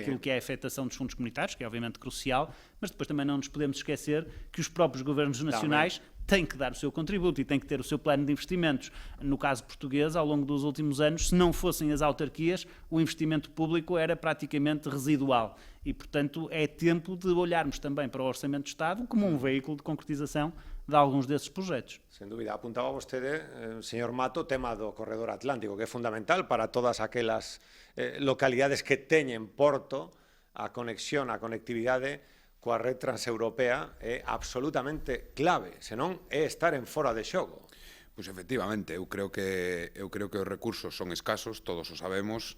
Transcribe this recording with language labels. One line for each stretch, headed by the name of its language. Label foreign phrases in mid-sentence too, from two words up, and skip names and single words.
Portuguese: daquilo que é a afetação dos fundos comunitários, que é obviamente crucial, mas depois também não nos podemos esquecer que os próprios governos nacionais têm que dar o seu contributo e têm que ter o seu plano de investimentos. No caso português, ao longo dos últimos anos, se não fossem as autarquias, o investimento público era praticamente residual. E, portanto, é tempo de olharmos também para o Orçamento de Estado como um veículo de concretização de alguns desses projetos. Sem dúvida.
Galician: Apuntaba vostede, señor Mato, o tema do corredor atlántico, que é fundamental para todas aquelas localidades que teñen porto, a conexión, a conectividade coa red transeuropea é absolutamente clave, senón é estar en fora de xogo. Pois efectivamente, eu creo que os recursos son escasos, todos o sabemos.